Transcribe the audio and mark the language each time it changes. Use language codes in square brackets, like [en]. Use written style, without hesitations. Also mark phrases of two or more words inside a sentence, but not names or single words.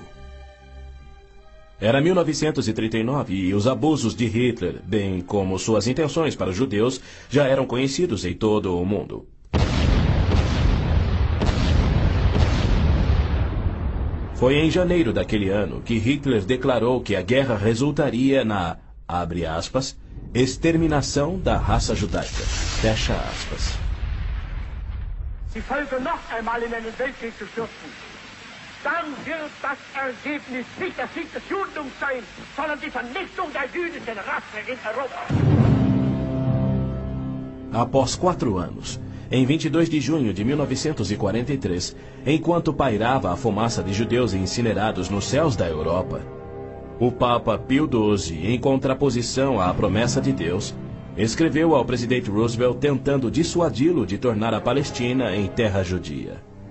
[pt] Era 1939 e os abusos de Hitler, bem como suas intenções para os judeus, já eram conhecidos em todo o mundo. Foi em janeiro daquele ano que Hitler declarou que a guerra resultaria na, abre aspas, exterminação da raça judaica, fecha aspas. [de] Sie folgen noch einmal in einen Weltkrieg zu stürzen. Dann wird das Ergebnis nicht der Sieg des Judentums sein, sondern die Vernichtung der jüdischen Rasse in Europa. [pt] Após 4 anos, em 22 de junho de 1943, enquanto pairava a fumaça de judeus incinerados nos céus da Europa, o Papa Pio XII, em contraposição à promessa de Deus, escreveu ao presidente Roosevelt tentando dissuadi-lo de tornar a Palestina em terra judia.